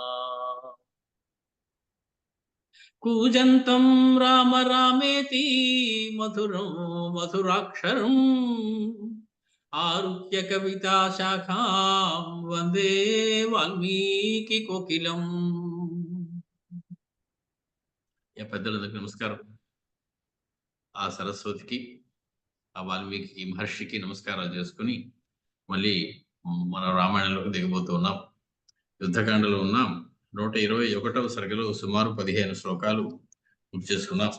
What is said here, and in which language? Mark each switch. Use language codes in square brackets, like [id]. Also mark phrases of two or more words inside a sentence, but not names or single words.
[sa] कूजन्तं राम रामेति मधुरं मधुराक्षरम् आरुह्य कविता शाखां वन्दे वाल्मीकि कोकिलम्. [te] పెద్దలందరికీ నమస్కారం. ఆ సరస్వతికి, ఆ వాల్మీకి మహర్షికి నమస్కారాలు చేసుకుని మళ్ళీ మన రామాయణంలోకి దిగబోతూ ఉన్నాం. యుద్ధకాండలో ఉన్నాం. 121వ సర్గలో సుమారు 15 శ్లోకాలు పూర్తి చేసుకున్నాం.